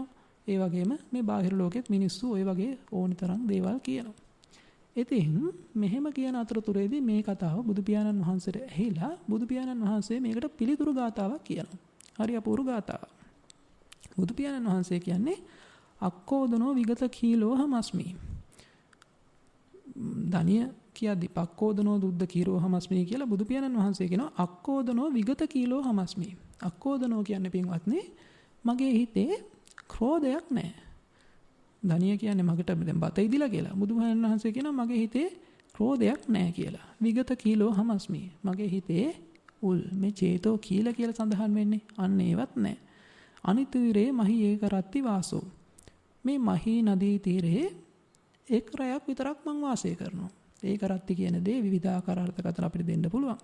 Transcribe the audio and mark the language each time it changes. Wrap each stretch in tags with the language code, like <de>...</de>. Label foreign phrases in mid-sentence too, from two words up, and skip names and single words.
<si>ඒ වගේම මේ බාහිර ලෝකෙත් මිනිස්සු ওই වගේ ඕනි තරම් දේවල් කියනවා. ඉතින් මෙහෙම කියන අතරතුරේදී මේ කතාව බුදු පියාණන් වහන්සේට ඇහිලා බුදු පියාණන් වහන්සේ මේකට පිළිතුරු ගාතාවක් කියනවා. හරි අපූර්ව ගාතාවක්. බුදු පියාණන් වහන්සේ කියන්නේ</si> <pi>අක්කෝදනෝ විගත කීලෝ හමස්මි.</pi> <si>ධනිය කියද්දි</si> <pi>පක්කෝදනෝ දුද්ද කීරෝ හමස්මි</pi> <si>කියලා බුදු පියාණන් වහන්සේ කියනවා</si> <pi>අක්කෝදනෝ විගත කීලෝ හමස්මි.</pi> <si>අක්කෝදනෝ කියන්නේ පින්වත්නි මගේ හිතේ ක්‍රෝධයක් නැහැ. ධනිය කියන්නේ මකට දැන් බත ඉදිලා කියලා. බුදුහාමන් වහන්සේ කියනවා මගේ හිතේ ක්‍රෝධයක් නැහැ කියලා.</si> <pi>විගත කීලෝ හමස්මි.</pi> <si>මගේ හිතේ උල් මේ චේතෝ කියලා සඳහන් වෙන්නේ. අන්න ඒවත් නැහැ.</si> <pi>අනිතුරේ මහී ඒකරත්ති වාසෝ.</pi> <si>මේ</si> <pi>මහී නදී තීරේ</pi> <si>එක් රැයක් විතරක් මං වාසය කරනවා. ඒකරත්ති කියන දේ විවිධාකාර අර්ථකථන අපිට දෙන්න පුළුවන්.</si>